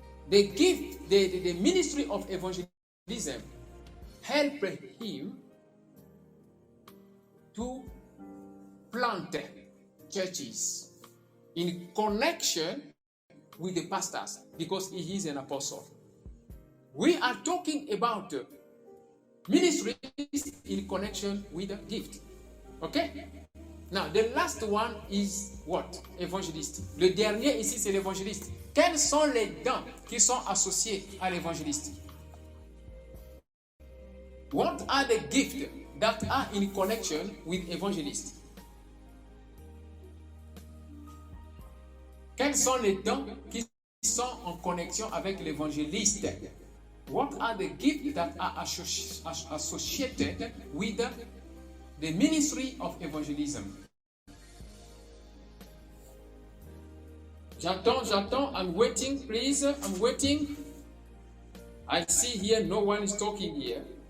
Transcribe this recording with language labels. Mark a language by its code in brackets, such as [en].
[en] The gift, the ministry of evangelism helped him to plant churches in connection with the pastors because he is an apostle. We are talking about ministries in connection with the gift. Okay? Now, the last one is what? Évangéliste. [fr] Le dernier ici, c'est l'évangéliste. Quels sont les dons qui sont associés à l'évangéliste? [en] What are the gifts that are in connection with evangelist? [fr] Quels sont les dons qui sont en connexion avec l'évangéliste? [en] What are the gifts that are associated with the ministry of evangelism? [fr] J'attends, [en] I'm waiting, please, I'm waiting. I see here no one is talking here.